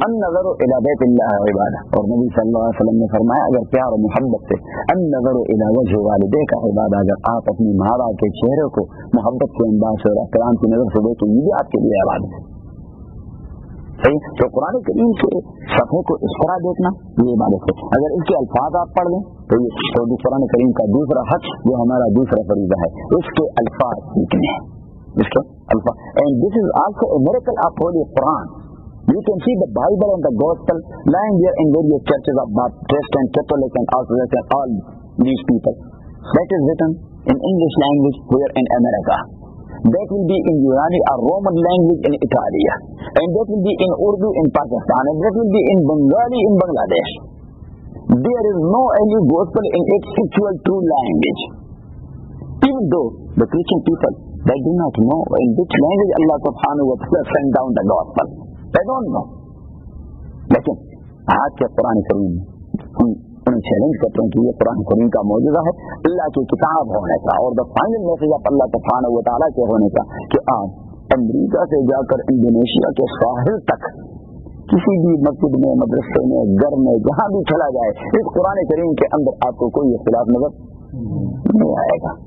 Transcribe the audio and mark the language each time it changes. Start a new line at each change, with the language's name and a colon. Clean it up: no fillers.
Arabic: النظر الی بیت اللہ عبادہ,
Urdu: اور نبی صلی اللہ علیہ وسلم نے فرمایا اگر پیار و محبت سے
Arabic: النظر الی وجہ والدیک عبادہ,
Urdu: اگر آپ اپنی ماں باپ کے چہرے کو محبت کے انداز سے اور احترام کی نظر سے دیکھیں یہ بھی آپ کے لیے عبادت ہے. صحیح, تو قرآن کریم کے صفحے کو اس طرح دیکھنا یہ عبادت ہے. اگر اس کے الفاظ آپ پڑھ لیں تو یہ قرآن کریم کا دوسرا حق جو ہمارا دوسرا فریضہ ہے, اس کے الفاظ سیکھنے ہیں. اس کے الفاظ,
English: and this is also a miracle of Holy Quran. You can see the Bible and the Gospel lying there in various churches of Baptist and Catholic and Orthodox and all these people. That is written in English language here in America. That will be in Urani or Roman language in Italy. And that will be in Urdu in Pakistan. And that will be in Bengali in Bangladesh. There is no any Gospel in its actual true language. Even though the Christian people, they do not know in which language Allah subhanahu wa ta'ala sent down the Gospel. They don't know.
Urdu: لیکن آج کے قرآن کریم ہم انہیں challenge کرتے ہیں کہ یہ قرآن کریم کا معجزہ ہے اللہ کی کتاب ہونے کا, اور
English: the final message of Allah سبحانہ و تعالیٰ
Urdu: کے ہونے کا کہ آپ امریکہ سے جا کر انڈونیشیا کے ساحل تک کسی بھی مسجد میں, مدرسے میں, گھر میں, جہاں بھی چلا جائے اس قرآن کریم کے اندر آپ کو کوئی اختلاف نظر نہیں آئے گا.